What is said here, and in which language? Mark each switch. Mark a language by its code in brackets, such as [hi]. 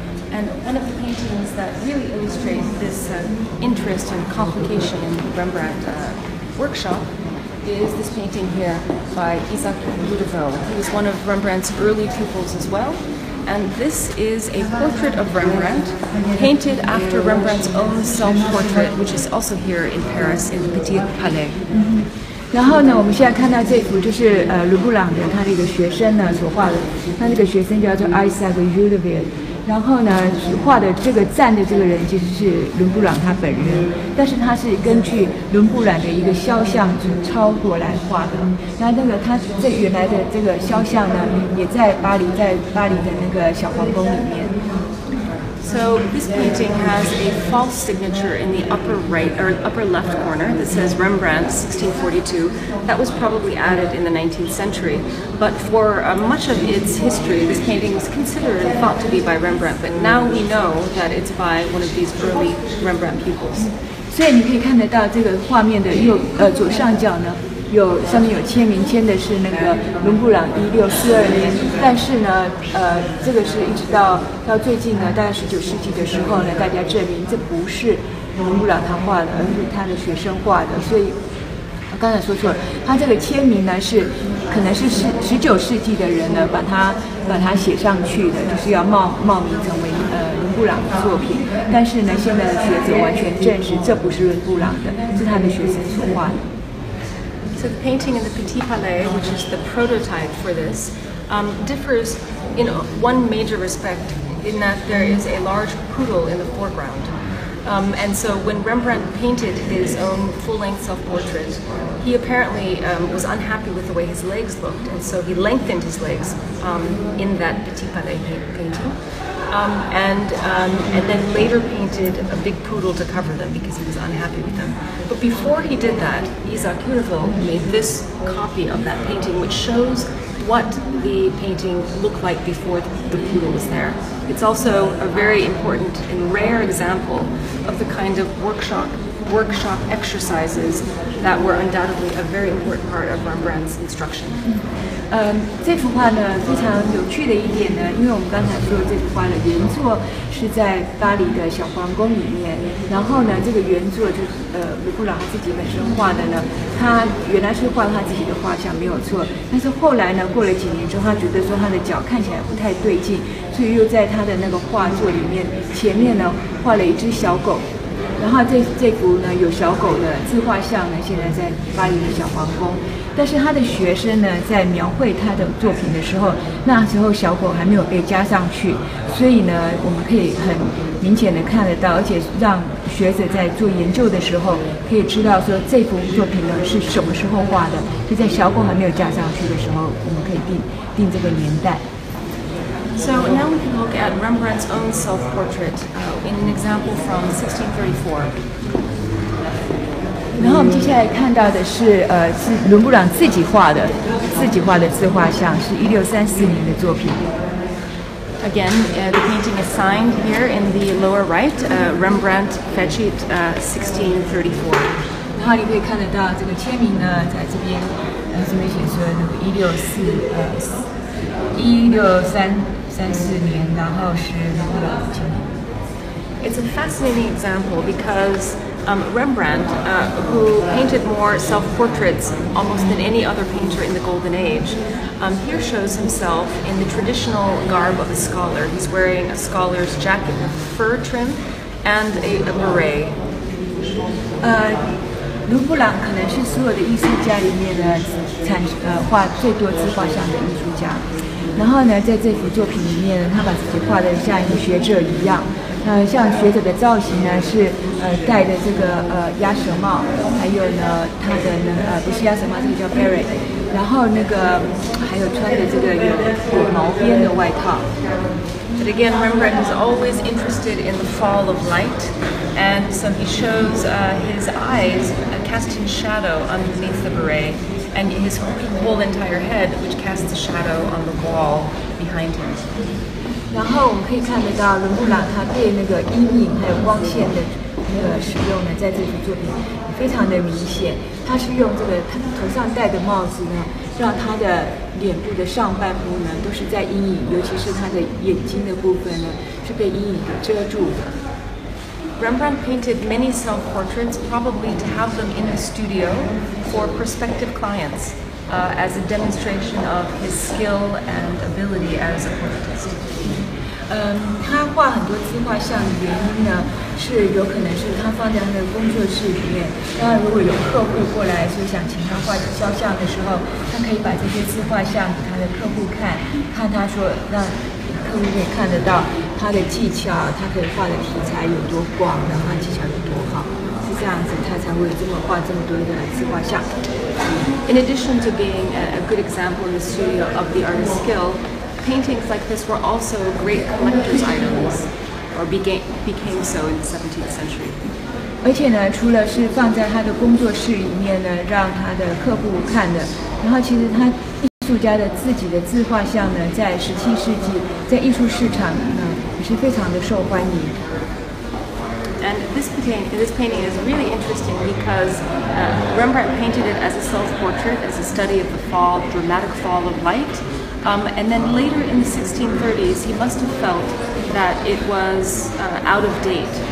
[en] And one of the paintings that really illustrate this interest and complication in the Rembrandt workshop is this painting here by Isaac Ludeville. He was one of Rembrandt's early pupils as well. And this is a portrait of Rembrandt, painted after Rembrandt's own self-portrait, which is also here in Paris in the Petit Palais. [zh] 然后呢，我们现在看到这幅就是伦勃朗的他的一个学生呢所画的，他这个学生叫做 Isaac Ludeville。然后呢，画的这个站的这个人其实是伦勃朗他本人，但是他是根据伦勃朗的一个肖像抄过来画的。那个他这原来的这个肖像呢，也在巴黎的那个小皇宫里面。 [en] So this painting has a false signature in the upper right or upper left corner that says Rembrandt 1642. That was probably added in the 19th century, but for much of its history, this painting was considered and thought to be by Rembrandt. But now we know that it's by one of these early Rembrandt pupils. [zh] 所以你可以看得到这个画面的左上角呢。上面有签名，签的是那个伦勃朗1642年，但是呢，这个是一直到最近呢，大概19世纪的时候呢，大家证明这不是伦勃朗他画的，而是他的学生画的。所以我刚才说错了，他这个签名呢可能是19世纪的人呢把它写上去的，就是要冒名成为伦勃朗的作品。但是呢，现在的学者完全证实这不是伦勃朗的，是他的学生所画的。 [en] So the painting in the Petit Palais, which is the prototype for this, differs in one major respect in that there is a large poodle in the foreground. And so when Rembrandt painted his own full-length self-portrait, he apparently was unhappy with the way his legs looked, and so he lengthened his legs in that Petit Palais painting. And then later painted a big poodle to cover them because he was unhappy with them. But before he did that, Isaac Ludeville made this copy of that painting, which shows what the painting looked like before the poodle was there. It's also a very important and rare example of the kind of workshop exercises that were undoubtedly a very important part of Rembrandt's instruction. [zh] 这幅画呢非常有趣的一点呢，因为我们刚才说这幅画的原作是在巴黎的小皇宫里面，然后呢这个原作就是伦勃朗他自己本身画的呢，他原来是画他自己的画像没有错，但是后来呢过了几年之后，他觉得说他的脚看起来不太对劲，所以又在他的那个画作里面前面呢画了一只小狗。然后这幅呢有小狗的自画像呢，现在在巴黎的小皇宫。但是他的学生呢，在描绘他的作品的时候，那时候小狗还没有被加上去，所以呢，我们可以很明显的看得到，而且让学者在做研究的时候，可以知道说这幅作品呢是什么时候画的，就在小狗还没有加上去的时候，我们可以定这个年代。 [en] So now we can look at Rembrandt's own self-portrait in an example from 1634. [zh] 然后我们接下来看到的是伦勃朗自己画的自画像，是1634年的作品。 [en] Again, the painting is signed here in the lower right, Rembrandt Fecit 1634. [zh] 然后你可以看得到这个签名呢，在这边这边写说那个1634年，然后是伦勃朗的签名。 [en] It's a fascinating example because Rembrandt, who painted more self-portraits almost than any other painter in the Golden Age, here shows himself in the traditional garb of a scholar. He's wearing a scholar's jacket with fur trim and a beret. [zh] 伦勃朗可能是所有的艺术家里面呢，画最多自画像的艺术家。然后呢，在这幅作品里面呢，他把自己画得像一个学者一样。像学者的造型呢是戴的这个鸭舌帽，还有呢他的不是鸭舌帽，这个叫 beret。然后那个还有穿的这个有毛边的外套。 [en] But again, Rembrandt is always interested in the fall of light, and so he shows his eyes casting shadow underneath the beret, and his whole entire head, which casts a shadow on the wall behind him. [zh] 然后我们可以看得到伦勃朗他对那个阴影还有光线的那个使用呢，在这幅作品非常的明显。他是用这个他头上戴的帽子呢，让他的脸部的上半部呢都是在阴影，尤其是他的眼睛的部分呢是被阴影给遮住的。 [en] Rembrandt painted many self-portraits, probably to have them in the studio for prospective clients, as a demonstration of his skill and ability as a portraitist. [zh] 他画很多自画像的原因呢，是有可能是他放在他的工作室里面。当然，如果有客户过来说想请他画肖像的时候，他可以把这些自画像给他的客户看，看他说让客户可以看得到他的技巧，他可以画的题材有多广，然后技巧有多好，是这样子，他才会画这么多的自画像。 [en] In addition to being a good example in the studio of the artist's skill, paintings like this were also great collector's items, or became so in the 17th century. [zh] 而且呢，除了是放在他的工作室里面呢，让他的客户看的，然后其实他艺术家的自己的自画像呢，在17世纪在艺术市场呢也是非常的受欢迎。 [en] And this painting is really interesting because Rembrandt painted it as a self-portrait, as a study of the dramatic fall of light. And then later in the 1630s, he must have felt that it was out of date.